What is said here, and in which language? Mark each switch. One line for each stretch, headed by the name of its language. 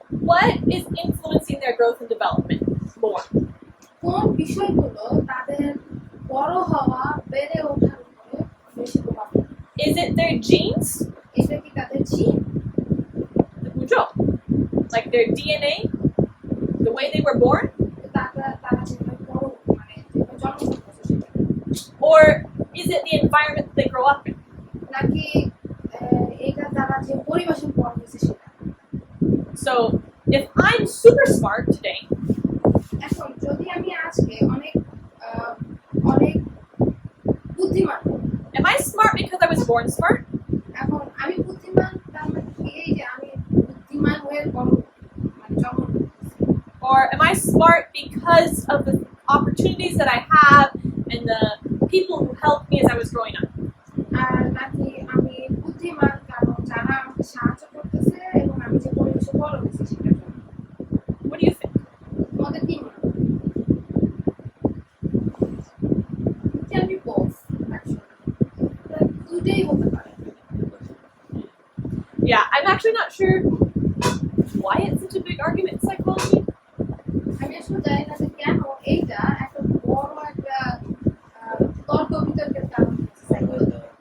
English: what is influencing their growth and development more?
Bangla: কোন বিষয়গুলো তাদের বড় হওয়া বেড়ে ওঠার উপরে বেশি প্রভাব ফেলে?
English: Is it their genes?
Bangla: এটা কি তাদের জিন
English: Like their DNA? The way they were born?
Bangla: তারা যেভাবে বড় মানে যেভাবে জন্মগ্রহণ করছে সেটা
English: Or is it the environment that they grow up in?
Bangla: নাকি এটা তারা যে পরিবেশে বড় হয়েছে সেটা
English: So, if I'm super smart today,
Bangla: এখন যদি আমি আজকে অনেক আহ, অনেক বুদ্ধিমান হই,
English: am I smart because I was born smart?
Bangla: এখন আমি বুদ্ধিমান তার মানে কি এই যে আমি বুদ্ধিমান হয়ে বড় মানে জন্ম নিয়েছি।
English: Or am I smart because of the opportunities that I have and the people who helped me as I was growing up?
Bangla: আর নাকি আমি বুদ্ধিমান কারণ যারা আমাকে সাহায্য করতেছে এবং আমি যে পরিবেশে বড় হয়েছি সেটার জন্য।
English: What do you think?
Bangla: তোমাদের কি মনে হয়?
English: Can be both, actually.
Bangla: দুইটাই হতে পারে।
English: Yeah, I'm actually not sure why it's such a big argument in psychology.
Bangla: আমি আসলে জানি না যে কেন এইটা একটা বড় একটা তর্ক বিতর্কের কারণ হচ্ছে psychology।